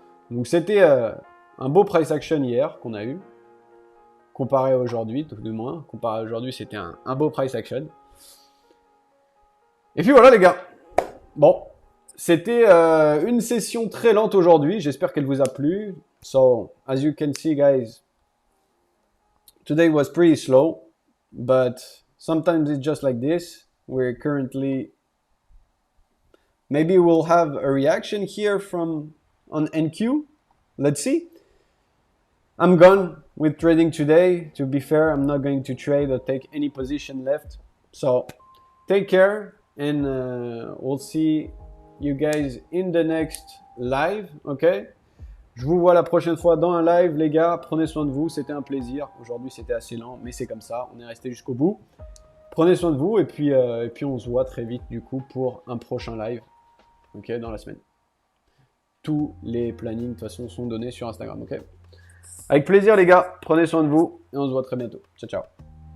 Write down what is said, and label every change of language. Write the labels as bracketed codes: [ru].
[fr] Donc c'était un beau price action hier qu'on a eu, comparé à aujourd'hui, tout du moins. Comparé à aujourd'hui, c'était un beau price action. Et puis voilà les gars. Bon, c'était une session très lente aujourd'hui. J'espère qu'elle vous a plu. [en] So, as you can see guys, today was pretty slow. But sometimes it's just like this. We're currently, maybe we'll have a reaction here from on NQ. Let's see. I'm gone with trading today. To be fair, I'm not going to trade or take any position left. So take care, and we'll see you guys in the next live. Okay. [fr] Je vous vois la prochaine fois dans un live, les gars. Prenez soin de vous, c'était un plaisir. Aujourd'hui, c'était assez lent, mais c'est comme ça. On est resté jusqu'au bout. Prenez soin de vous et puis on se voit très vite du coup pour un prochain live. Ok, dans la semaine. Tous les plannings de toute façon sont donnés sur Instagram. Ok. Avec plaisir, les gars. Prenez soin de vous et on se voit très bientôt. Ciao, ciao.